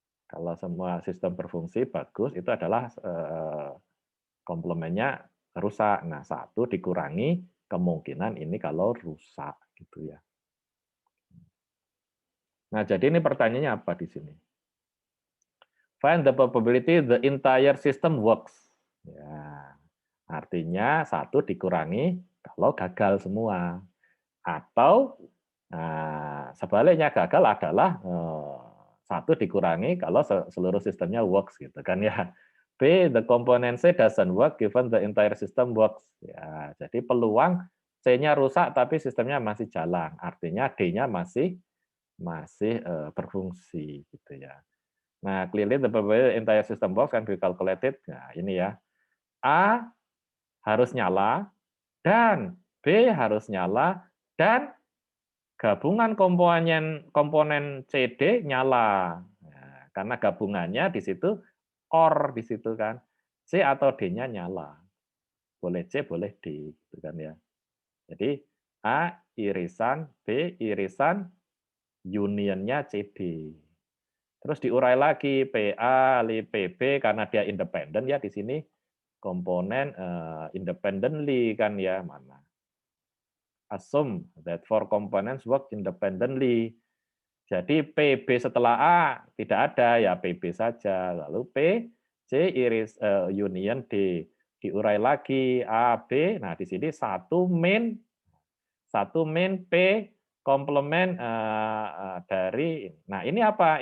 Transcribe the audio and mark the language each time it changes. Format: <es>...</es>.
<id>Kalau semua sistem berfungsi bagus, itu adalah komplemennya rusak. Nah, 1 dikurangi kemungkinan ini kalau rusak gitu ya. Nah, jadi ini pertanyaannya apa di sini?</id> <en>Find the probability the entire system works.</en> <id>Ya, artinya 1 dikurangi kalau gagal semua. Atau sebaliknya gagal adalah 1 dikurangi kalau seluruh sistemnya works gitu kan ya.</id> <en>B, the component C doesn't work given the entire system works.</en> <id>Ya, jadi peluang C-nya rusak tapi sistemnya masih jalan. Artinya D-nya masih berfungsi gitu ya.</id> <en>Nah, clearly the probability entire system works can be calculated.</en> <id>Nah, ini ya. A harus nyala dan B harus nyala dan gabungan komponen CD nyala. Nah, karena gabungannya di situ OR di situ kan. C atau D-nya nyala. Boleh C, boleh D gitu kan ya. Jadi A irisan B irisan unionnya CD. Terus diurai lagi PA li PB karena dia independen ya di sini komponen independently kan ya mana.</id> <en>Assume that four components work independently.</en> <id>Jadi PB setelah A tidak ada ya PB saja. Lalu P C iris union D diurai lagi A B. Nah di sini satu min P komplement dari. Nah ini apa?</id>